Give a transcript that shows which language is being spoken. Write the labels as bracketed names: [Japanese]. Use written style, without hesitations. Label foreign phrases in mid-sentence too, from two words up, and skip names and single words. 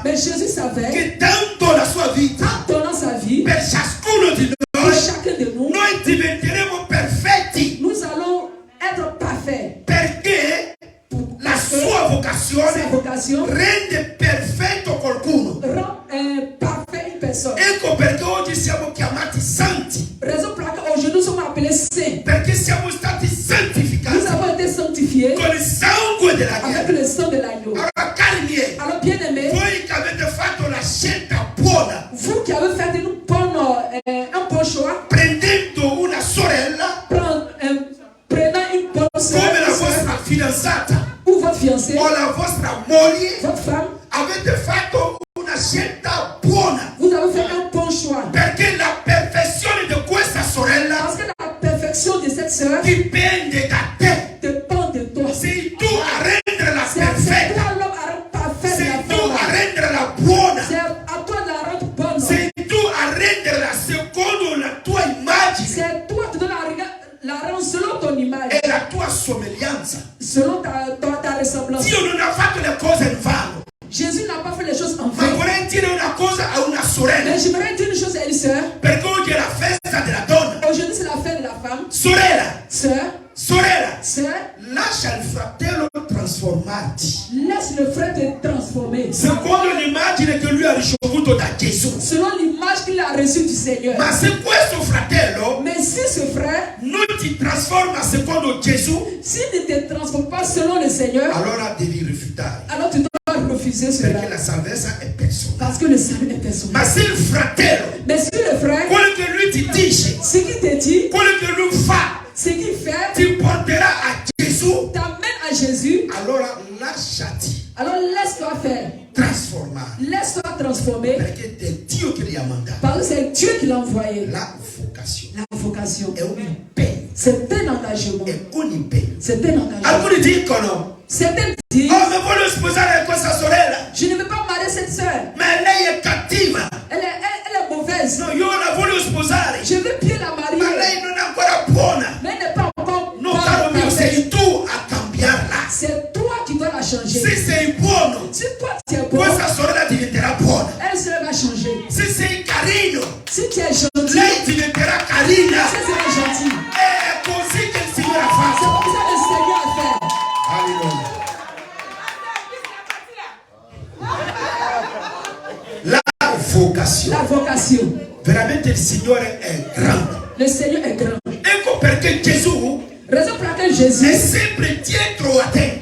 [French] Mais Jésus savait, [Italian] che dando la sua vita [French] en donnant sa vie, [Italian] per ciascuno di [French] pour [Italian] noi, [French] chacun de nous, [Italian] noi diventeremo perfetti, [French] nous allons être parfaits. [Italian] perché la sua [French] Sa [Italian] vocazione [French] vocation [Italian] rende perfetto qualcuno. [French] rend parfait une personne. [Italian] Ecco perché oggi siamo chiamati santi, [French] Raison pour laquelle aujourd'hui nous sommes appelés saints. [Italian] perché siamo stati [French] Nous [Italian] santificati [French] avons été sanctifiés [Italian] con il sangue della [French] avec [Italian] Chiesa. [French] le sang de l'agneau. [Italian] Allora, cari miei, [French] Alors bien aimé, [Italian] voi che avete fatto la scelta buona, [French] vous qui avez fait un bon choix, [Italian] prendendo una sorella come la vostra fidanzata [French] ou votre fiancé, [Italian] o la vostra moglie [French] votre femme, [Italian] avete fatto una scelta buona, [French] vous avez fait un bon choix. [Italian] perché la perfezione di questa sorella [French] Parce que la perfection de cette sœur [Italian] dipende da te. [French] dépend de toi. [Italian] Sei tu a renderla [French] C'est [Italian] perfetta, [French] toi l'homme à rendre parfaite [Italian] sei [French] la [Italian] tu a [French] femme. [Italian] renderla buona, [French] C'est à toi de la rendre bonne. [Italian] sei tu a renderla secondo la tua immagine [French] C'est toi qui dois la rendre selon ton image, [Italian] e la tua somiglianza. [French] selon ta ressemblance. [Italian] Dio non ha fatto le cose in vano, [French] Jésus n'a pas fait les choses en [Italian] ma [French] vain. [Italian] vorrei dire una cosa a una sorella, [French] Mais j'aimerais dire une chose à une sœur. [Italian] perché oggi è la festa della donna. [French] Aujourd'hui, c'est la fête de la femme. [Italian] Sorella, [French] Sœur, [Italian] lascia il fratello trasformarti [French] laisse le frère te transformer. [Italian] secondo l'immagine che lui ha ricevuto da Gesù. [French] Selon l'image qu'il a reçue du Seigneur. [Italian] Ma se questo fratello [French] Mais si ce frère, [Italian] non ti trasforma secondo Gesù, [French] s'il ne te transforme pas selon le Seigneur, [Italian] allora devi rifiutare, [French] alors tu dois refuser cela. [Italian] perché la salvezza è personale. [French] Parce que le salut est personnel. [Italian] Ma se il fratello, [French] Mais si le frère, [Italian] quello che lui ti dice, [French] ce qu'il te dit, [Italian] quello che lui fa, [French] ce qu'il fait, [Italian] ti porterà a Gesù, [French] t'amène à Jésus, [Italian] allora lasciati [French] alors laisse-toi faire. [Italian] trasformare, [French] Laisse-toi transformer. [Italian] perché è Dio che li ha mandati. [French] Parce que c'est Dieu qui l'a envoyé. [Italian] La vocazione [French] La vocation. [Italian] è un impegno, [French] C'est un engagement. [Italian] è un impegno. [French] C'est un engagement. [Italian] Alcuni dicono, [French] Certains disent, [Italian] oh, ma voglio sposare questa sorella, [French] je ne veux pas marier cette sœur. [Italian] ma lei è cattiva. [French] Elle est mauvaise. [Italian] No, io la voglio sposare, [French] Je veux bien la [Italian] ma [French] marier. [Italian] lei non è ancora buona. [French] Mais elle n'est pas encore [Italian] No, caro mio, [French] parfaite. [Italian] sei tu a cambiarla. [French] C'est toi qui dois la changer. [Italian] Se sei buono, [French] Si toi tu es bon, [Italian] questa sorella diventerà buona. [French] elle se va changer. [Italian] Se sei carino, [French] Si tu es gentil, [Italian] lei diventerà carina. [French] elle sera gentille. [Italian] È così che il Signore ha [French] C'est [Italian] fatto. [French] comme ça que le Seigneur a fait. [Italian] Alleluia. La vocazione. [French] La vocation. [Italian] Veramente il Signore è grande. [French] Le Seigneur est grand. [Italian] Ecco perché Gesù [French] Raison pour laquelle [Italian] è [French] Jésus [Italian] sempre dietro a te